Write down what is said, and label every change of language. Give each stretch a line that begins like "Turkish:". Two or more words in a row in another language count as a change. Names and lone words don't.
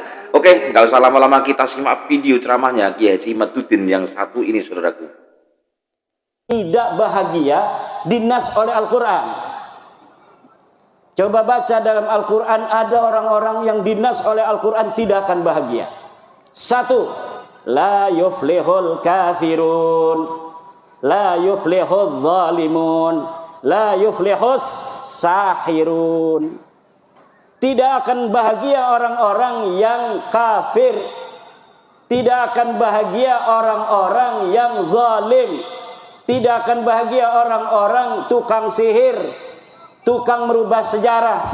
Indonesian: Oke, nggak usah lama-lama, kita simak video ceramahnya Ki Haji Imaduddin yang satu ini, saudaraku. Tidak bahagia dinas oleh Al-Quran. Coba baca dalam Al-Quran, ada orang-orang yang dinas oleh Al-Quran tidak akan bahagia. Satu,
Arabic: لا يفلح الكافرون، لا يفلح الظالمون، لا يفلح الساحرون.
Indonesian: Tidak akan bahagia orang-orang yang kafir, tidak akan bahagia orang-orang yang zalim, tidak akan bahagia orang-orang tukang sihir, tukang merubah sejarah.